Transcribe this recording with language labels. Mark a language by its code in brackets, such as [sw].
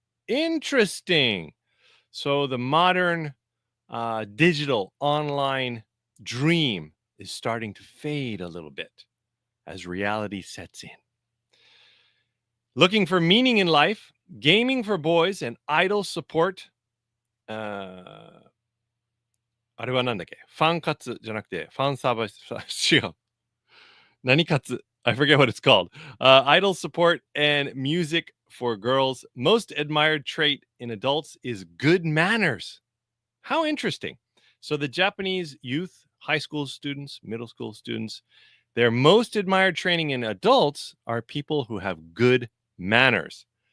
[en] Interesting. So the modern digital online dream is starting to fade a little bit as reality sets in. Looking for meaning in life: gaming for boys and idol support. [ja] あれはなんだっけ、ファン活じゃなくて、ファンサービス、違う。 [en] 何活 I forget what it's called. Idol support and music for girls. Most admired trait in adults is good manners. How interesting. So the Japanese youth, high school students, middle school students, their most admired training in adults are people who have good manners.